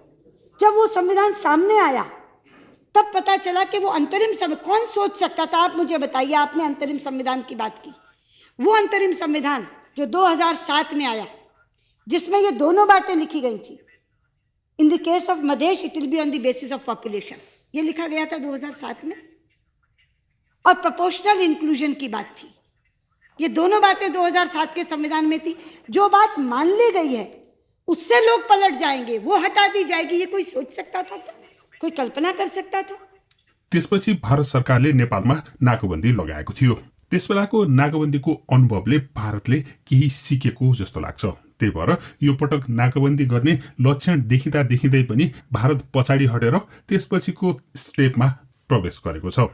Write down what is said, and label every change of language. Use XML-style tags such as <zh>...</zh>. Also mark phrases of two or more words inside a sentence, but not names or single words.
<hi>जब वो संविधान सामने आया तब पता चला कि वो अंतरिम संविधान, कौन सोच सकता था, आप मुझे बताइए। आपने अंतरिम संविधान की बात की, वो अंतरिम संविधान जो 2007 में आया, जिसमें ये दोनों बातें लिखी गई थी,</hi> <en>in the case of Madhesh it will be on the basis of population,</en> <hi>ये लिखा गया था 2007 में, और</hi> <en>proportional inclusion</en> <hi>की बात थी। ये दोनों बातें 2007 के संविधान में थी। जो बात मान ली गई है उससे लोग पलट जाएंगे, वो हटा दी जाएगी, ये कोई सोच सकता था? तो कोई कल्पना कर सकता था?</hi> <ne>त्यसपछि भारत सरकारले नेपालमा नाकाबन्दी लगाएको थियो। त्यसबेलाको नाकाबन्दीको अनुभवले भारतले केही सिकेको जस्तो लाग्छ। त्यही भएर यो पटक नाकाबन्दी गर्ने लक्षण देखिँदा देखिँदै पनि भारत पछाडि हटेर त्यसपछिको स्टेपमा प्रवेश गरेको छ।</ne>